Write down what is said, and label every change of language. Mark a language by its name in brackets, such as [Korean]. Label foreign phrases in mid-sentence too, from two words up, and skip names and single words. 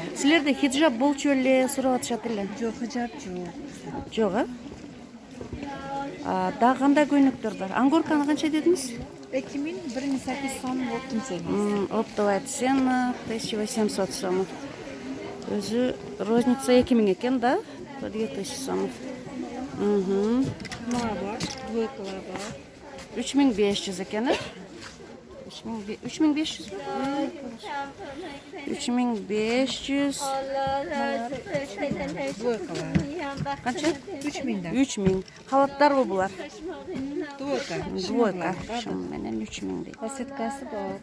[Kyrgyz] Силерде хиджаб болчу эле сурап атышат эле. Жок, хижап жок. Жок, Дагы кандай көйнөктөр бар? Ангорканы канча дедиңиз? 2 миң, 1,800 сом, оптом сен. [Russian] Оптовая цена 1800 сомов. [Kyrgyz] Өзү розница 2 миң екен, да? [Russian] По 2000 сомов. [Kyrgyz] Мына бар, двойкалар бар. 3500 екен, 3500 mu? 3500. Двойкалар. Канча? 3 миңден. 3000. Халаттарбы булар? Двойка. Двойка. Шум менен 3000 дейт. Посеткасы бар.